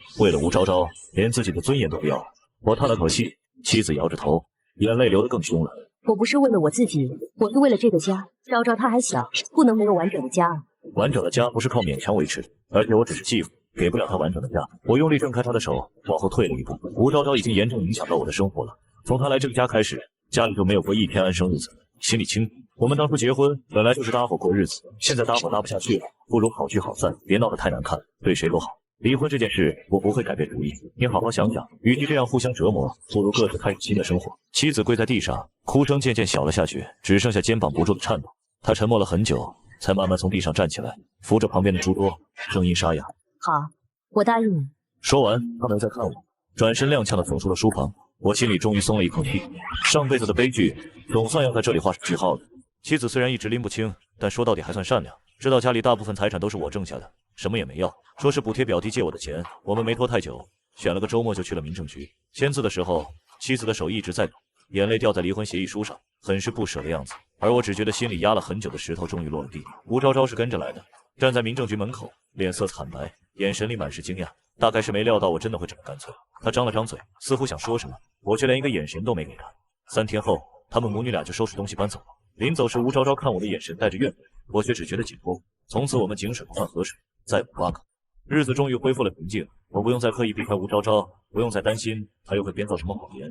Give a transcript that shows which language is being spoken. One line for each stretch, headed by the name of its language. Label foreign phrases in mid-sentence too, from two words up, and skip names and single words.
Chinese: 為了吳昭昭，連自己的尊嚴都不要了。我嘆了口氣，妻子搖着頭，眼淚流得更兇了。我不是為了我自己，我是為了這個家。昭昭她還小，不能沒有完整的家。完整的家不是靠勉強維持的，而且我只是繼父，給不了她完整的家。我用力掙開她的手，往後退了一步。吳昭昭已經嚴重影響到我的生活了。從她來這個家開始，家裡就沒有過一天安生日子。心裡清楚，我們當初結婚本來就是搭夥過日子，現在搭夥搭不下去了，不如好聚好散，別鬧得太難看，對誰都好。離婚這件事，我不會改變主意。你好好想想，與其這樣互相折磨，不如各自開始新的生活。妻子跪在地上，哭聲漸漸小了下去，只剩下肩膀不住的顫抖。她沉默了很久，才慢慢從地上站起來，扶着旁邊的書桌，聲音沙啞：“ 好，我答應你。” 說完，她沒再看我，轉身踉蹌地走出了書房。我心裡終於鬆了一口氣，上輩子的悲劇總算要在這裡畫上句號了。妻子雖然一直拎不清，但說到底還算善良，知道家裡大部分財產都是我掙下的，什麼也沒要，說是補貼表弟借我的錢。我們沒拖太久，選了個周末就去了民政局。簽字的時候，妻子的手一直在抖，眼淚掉在離婚協議書上，很是不捨的樣子。而我只覺得心裡壓了很久的石頭終於落了地。吳昭昭是跟着來的，站在民政局門口，臉色慘白，眼神裡滿是驚訝，大概是沒料到我真的會這麼乾脆。他張了張嘴，似乎想說什麼，我卻連一個眼神都沒給他。3天後，他們母女倆就收拾東西搬走了。臨走時，吳昭昭看我的眼神帶着怨憤，我卻只覺得緊繃。從此我們井水不犯河水，再不挖坑。日子終於恢復了平靜，我不用再刻意避開吳昭昭，不用再擔心他又會編造什麼謊言。